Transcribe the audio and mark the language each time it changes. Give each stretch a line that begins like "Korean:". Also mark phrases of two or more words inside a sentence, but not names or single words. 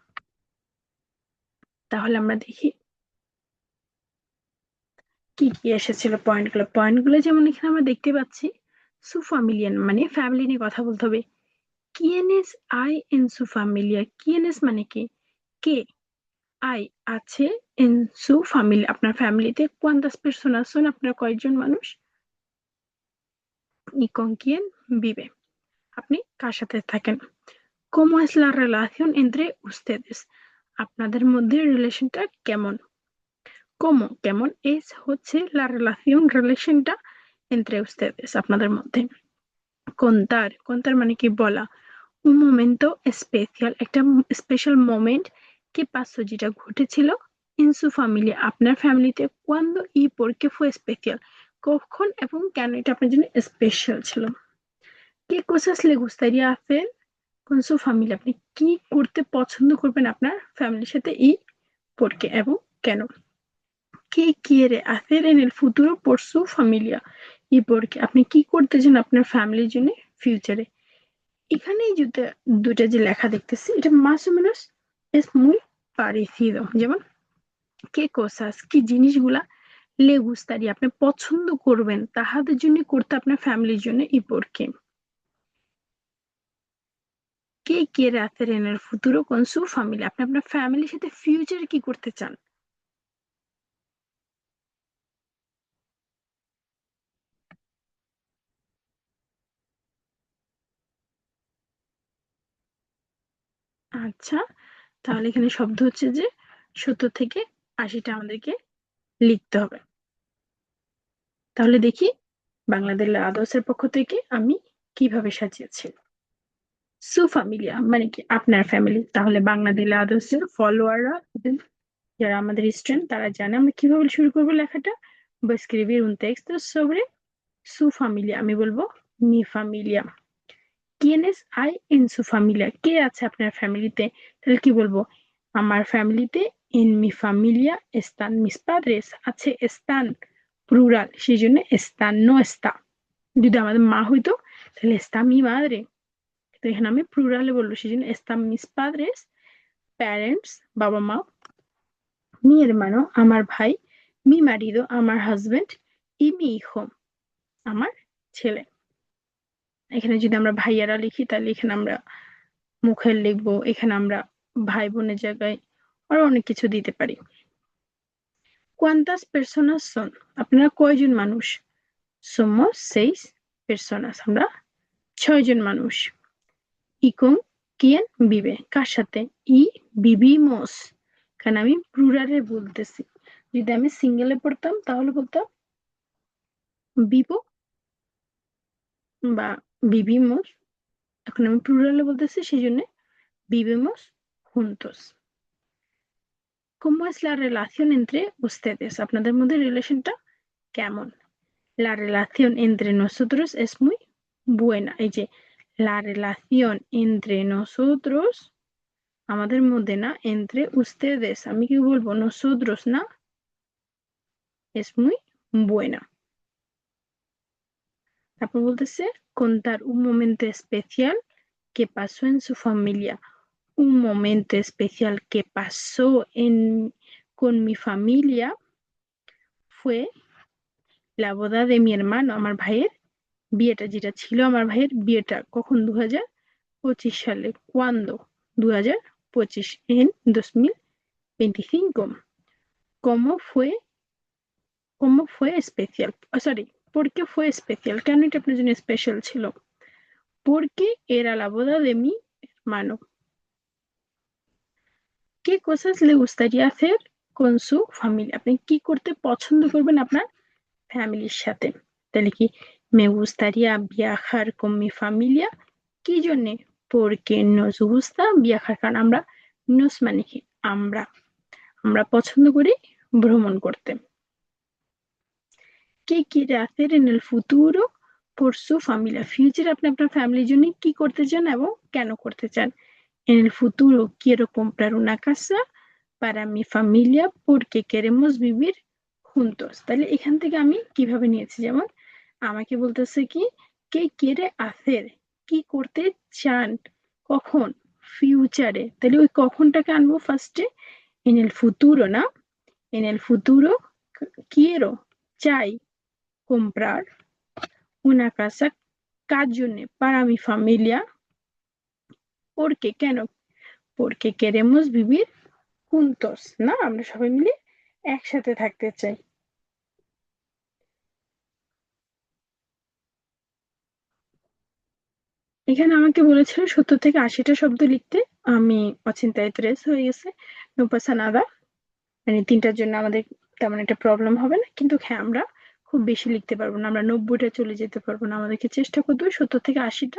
Bangla: তাহলে আমরা দেখি কি কি এসেছিল। পয়েন্টগুলো যেমন এখানে আমরা দেখতে পাচ্ছি, সুফামিলিয়ান মানে ফ্যামিলি নিয়ে কথা বলতে হবে।
Spanish: Quiénes hay en su familia,
Bangla: কিয়েনেস মানে কি, কে, আই আছে,
Spanish: en su
Bangla: ফ্যামিলি আপনার ফ্যামিলিতে,
Spanish: cuántas personas son
Bangla: আপনার কয়জন মানুষ,
Spanish: y con quién vive
Bangla: আপনি কার সাথে থাকেন,
Spanish: cómo es la relación entre ustedes
Bangla: আপনাদের মধ্যে রিলেশনটা কেমন,
Spanish: cómo কেমন, es হচ্ছে la relación রিলেশনটা entre ustedes
Bangla: আপনাদের মধ্যে,
Spanish: contar
Bangla: মানে কি বলা,
Spanish: un momento especial
Bangla: একটা স্পেশাল মোমেন্ট, কি pasó যেটা ঘটেছিল,
Spanish: en su familia
Bangla: আপনার ফ্যামিলিতে,
Spanish: cuando y por qué fue especial
Bangla: কখন এবং কেন এটা আপনার জন্য স্পেশাল ছিল,
Spanish: qué cosas le gustaría hacer con su familia
Bangla: আপনি কি করতে পছন্দ করবেন আপনার ফ্যামিলির সাথে,
Spanish: y por qué
Bangla: এবং কেন,
Spanish: qué quiere hacer en el futuro por su familia y por qué
Bangla: আপনি কি করতে চান আপনার ফ্যামিলির জন্য ফিউচারে। এখানে দুটা যে লেখা দেখতেছি এটা
Spanish: más o menos es muy parecido,
Bangla: যেমন
Spanish: qué cosas
Bangla: কি জিনিসগুলা,
Spanish: le gustaría
Bangla: আপনি পছন্দ করবেন তাহাদের জন্য করতে আপনার ফ্যামিলির জন্য,
Spanish: y por qué qué hacer en el futuro con su familia
Bangla: আপনি আপনার ফ্যামিলির সাথে ফিউচারে কি করতে চান। আচ্ছা, তাহলে এখানে শব্দ হচ্ছে যে 70 থেকে 80টা আমাদেরকে লিখতে হবে। তাহলে দেখি বাংলাদেশ আদর্শের পক্ষ থেকে আমি কিভাবে সাজিয়েছি।
Spanish: su familia
Bangla: মানে কি আপনার ফ্যামিলি, তাহলে বাংলাদেশ আদর্শের ফলোয়াররা, যারা আমাদের স্টুডেন্ট তারা জানে আমরা কিভাবে শুরু করবো লেখাটা।
Spanish: Voy a escribir un texto sobre su familia,
Bangla: আমি বলবো
Spanish: mi familia, quiénes hay en su familia কে
Bangla: আছে আপনার ফ্যামিলিতে, তাহলে কি বলবো আমার ফ্যামিলিতে, en mi familia están mis padres আছে, están প্লুরাল সেই জন্য están no está, যদি আমাদের মা হইতো তাহলে
Spanish: está mi madre,
Bangla: তো এখানে আমি প্লুরালে বলবো সেই জন্য
Spanish: están mis padres,
Bangla: প্যারেন্টস বাবা মা,
Spanish: mi hermano
Bangla: আমার ভাই,
Spanish: mi marido
Bangla: আমার হাজবেন্ড,
Spanish: y mi hijo
Bangla: আমার ছেলে। এখানে যদি আমরা ভাইয়ারা লিখি তাহলে এখানে আমরা মুখের লিখবো, এখানে আমরা ভাই বোনের জায়গায় আরো অনেক কিছু দিতে পারি।
Spanish: cuántas personas son
Bangla: আপনারা কয়জন মানুষ,
Spanish: somos 6 personas
Bangla: আমরা 6 জন মানুষ,
Spanish: y con quién vive
Bangla: কার সাথে,
Spanish: y vivimos
Bangla: কারণ আমি প্লুরালে বলতেছি, যদি আমি সিঙ্গেলে পড়তাম তাহলে বলতাম vivo বা vivimos, এখন আমি প্লুরালে বলতেছি সেই জন্য
Spanish: vivimos juntos। ¿Cómo es la relación entre ustedes
Bangla: আপনাদের মধ্যে রিলেশনটা কেমন,
Spanish: la relación entre nosotros es muy buena,
Bangla: এই যে
Spanish: la relación entre nosotros
Bangla: আমাদের মধ্যে না,
Spanish: entre ustedes,
Bangla: আমি কি বলবো?
Spanish: nosotros না, es muy buena.
Bangla: তারপর বলতেছে
Spanish: contar un momento especial que pasó en su familia. Un momento especial que pasó con mi familia fue la boda de mi hermano,
Bangla: আমার ভাইয়ের বিয়েটা, যেটা ছিল আমার ভাইয়ের বিয়েটা কখন, 2025 সালে.
Spanish: ¿Cuándo? 2025, en 2025. ¿Cómo fue? ¿Cómo fue especial? Sorry, ¿por qué fue especial?
Bangla: কেন এটা আপনার জন্য স্পেশাল ছিল?
Spanish: Porque era la boda de mi hermano. ¿Qué cosas le gustaría hacer con su familia?
Bangla: আপনি কি করতে পছন্দ করবেন আপনার ফ্যামিলির সাথে? তাহলে কি
Spanish: me gustaría viajar con mi familia.
Bangla: কি জন্যে?
Spanish: porque nos gusta viajar,
Bangla: কারণ আমরা, nos মানে কি আমরা, আমরা পছন্দ করি ভ্রমণ করতে.
Spanish: ¿Qué quiere hacer en el futuro por su familia?
Bangla: ফিউচারে আপনি আপনার ফ্যামিলির জন্য কি করতে চান এবং কেন করতে চান?
Spanish: En el futuro quiero comprar una casa para mi familia porque queremos vivir juntos.
Bangla: তাহলে এখান থেকে আমি কিভাবে নিয়েছি, যেমন আমাকে বলতেছে কি কে
Spanish: quiere hacer,
Bangla: কি করতে চান, কখন, ফিউচারে, তাহলে ওই কখনটাকে আনবো ফার্স্টে.
Spanish: en el futuro না, en el futuro quiero, চাই, comprar una casa,
Bangla: কার জন্যে,
Spanish: para mi familia, porque কেন, porque queremos vivir juntos,
Bangla: না, আমরা সবাই মিলে একসাথে থাকতে চাই. এখানে আমাকে বলেছিল 70 থেকে 80টা শব্দ লিখতে. আমি
Spanish: ochenta y tres
Bangla: হয়ে গেছে.
Spanish: no pasa nada,
Bangla: মানে 3টার জন্য আমাদের তেমন একটা প্রবলেম হবে না, কিন্তু হ্যাঁ আমরা খুব বেশি লিখতে পারবো না, আমরা 90টা চলে যেতে পারবো না, আমাদেরকে চেষ্টা করতে হবে 70 থেকে 80টা.